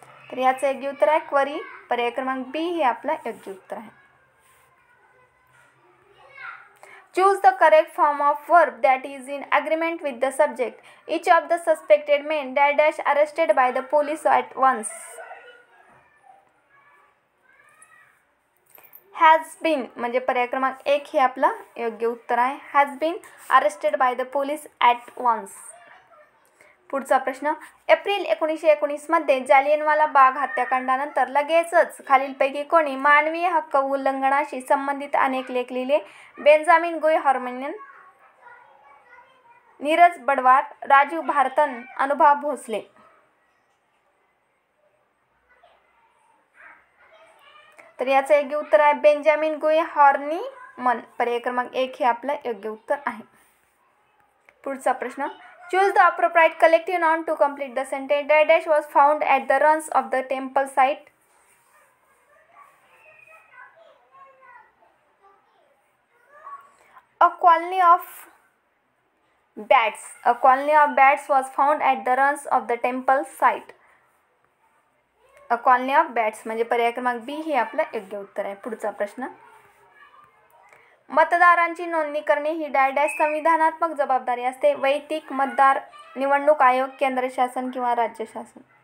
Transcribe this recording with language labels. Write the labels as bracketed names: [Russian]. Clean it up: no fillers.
[Marathi] तर याचं योग्य उत्तर आहे क्वरी. पर्याय क्रमांक बी हे आपलं योग्य उत्तर आहे. [English] Choose the correct form of verb that is in agreement with the subject. Each of the suspected men dash arrested by the police at once. Has been [Marathi] म्हणजे पर्याय क्रमांक 1 हे आपलं योग्य उत्तर आहे. [English] Has been arrested by the police at once. [Marathi] पुढचा प्रश्न, एप्रिल 1919 मध्ये जालियनवाला बाग हत्याकांडानंतर लगेचच खालीलपैकी कोणी मानवीय हक्क उल्लंघनाशी संबंधित अनेक लेख लिहिले. बेंजामिन गुय हार्मोनियन, नीरज बडवार, राजू भारतन, अनुभा भोसले. तर याचं योग्य उत्तर आहे बेंजामिन गुई हॉर्निमन. पर्याय क्रमांक 1 हे आपलं योग्य उत्तर आहे. पुढचा प्रश्न. [English] Choose the appropriate collective noun to complete the sentence. Dash was found at the ruins of the temple site. A colony of bats. A colony of bats was found at the ruins of the temple site. A colony of bats [Marathi] म्हणजे पर्याय क्रमांक बी हे आपलं योग्य उत्तर आहे. पुढचा प्रश्न. मतदारांची नोंदणी करणे ही डॅश संविधानात्मक जबाबदारी असते. वैयक्तिक मतदार, निवडणूक आयोग, केंद्र शासन किंवा राज्य शासन.